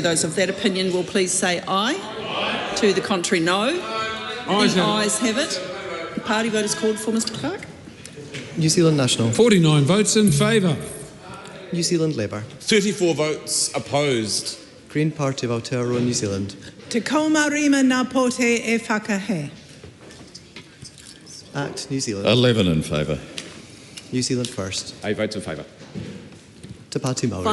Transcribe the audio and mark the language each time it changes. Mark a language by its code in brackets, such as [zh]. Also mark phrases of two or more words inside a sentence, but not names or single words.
[en] Those of that opinion will please say aye. To the contrary, no. The ayes have it. The party vote is called for, Mr. Clark. New Zealand National. 49 votes in favour. New Zealand Labour. 34 votes opposed. Green Party of Aotearoa, New Zealand. [mi] Te kaumārima nā pote e whakahe. [en] Act New Zealand. 11 in favour. New Zealand First. 8 votes in favour. Te Pāti Māori.